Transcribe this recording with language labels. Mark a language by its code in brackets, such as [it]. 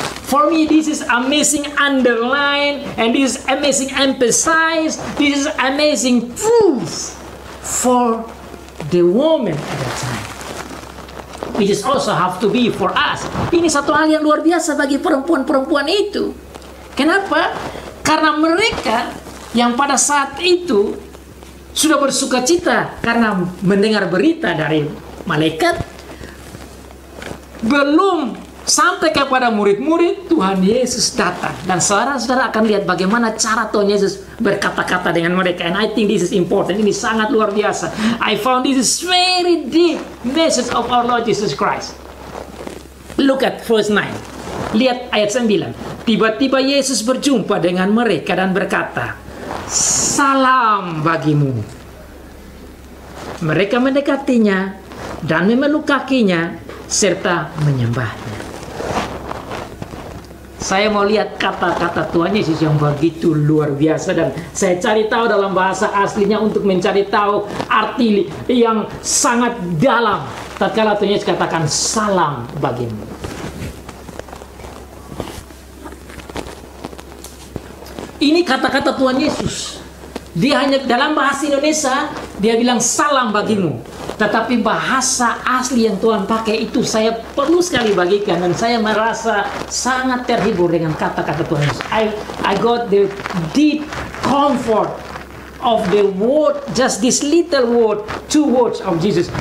[en] For me, this is amazing underline, and this is amazing emphasize, this is amazing proof for the woman at that time. Which is also have to be for us. [id] Ini satu hal yang luar biasa bagi perempuan-perempuan itu. Kenapa? Karena mereka yang pada saat itu sudah bersukacita karena mendengar berita dari malaikat, belum sampai kepada murid-murid, Tuhan Yesus datang. Dan saudara-saudara akan lihat bagaimana cara Tuhan Yesus berkata-kata dengan mereka. [en] And I think this is important. [id] Ini sangat luar biasa. [en] I found this is very deep message of our Lord Jesus Christ. Look at verse 9. [id] Lihat ayat 9. Tiba-tiba Yesus berjumpa dengan mereka dan berkata, "Salam bagimu." Mereka mendekatinya dan memeluk kakinya serta menyembahnya. Saya mau lihat kata-kata Tuhan Yesus yang begitu luar biasa, dan saya cari tahu dalam bahasa aslinya untuk mencari tahu arti yang sangat dalam. Tatkala Tuhan Yesus katakan salam bagimu. Ini kata-kata Tuhan Yesus. Dia hanya dalam bahasa Indonesia dia bilang salam bagimu. Tetapi bahasa asli yang Tuhan pakai itu saya perlu sekali bagikan, dan saya merasa sangat terhibur dengan kata-kata Tuhan Yesus. [en] I got the deep comfort of the word, just this little word, 2 words of Jesus.